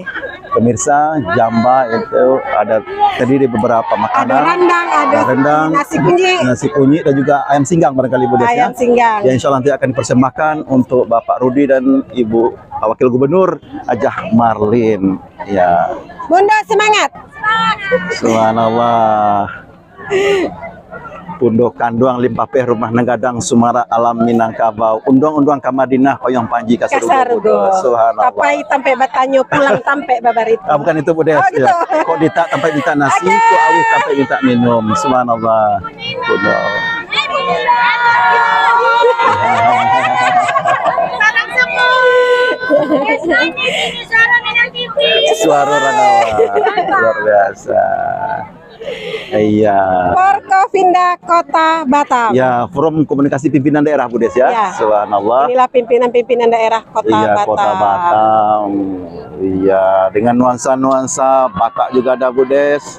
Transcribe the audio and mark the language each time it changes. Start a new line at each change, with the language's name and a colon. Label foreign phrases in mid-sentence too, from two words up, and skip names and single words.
Indonesian: Pemirsa, Jamba itu ada terdiri beberapa makanan. Ada rendang, nasi kunyit dan juga ayam singgang barangkali Bu Des ya. Ayam singgang. Ya, insya Allah nanti akan dipersembahkan untuk Bapak Rudi dan Ibu Wakil Gubernur Ajah Marlin. Ya. Bunda semangat. Subhanallah.
Minangkabau: Bondo Kanduang Limpape Rumah Nanggadang Sumara Alam Minangkabau Undang-undang Kamadinah Payung Panji Kasarugo.
Indonesian: Subhanallah.
Minangkabau: Kapai tampe batanyo pulang tampe babarit.
Indonesian: Bukan itu Bu Des. Gitu. Ya.
Minangkabau: Kok dita tampe minta nasi, kok awis tampe minta minum.
Indonesian: Subhanallah. Bondo. Suara Rangawa. Luar biasa. Iya. Forkovinda Kota Batam. Ya, Forum Komunikasi Pimpinan Daerah Bu Des ya. Ya. Subhanallah. Inilah pimpinan-pimpinan daerah Kota Batam. Kota Batam. Iya, dengan nuansa-nuansa Batak juga ada Bu Des.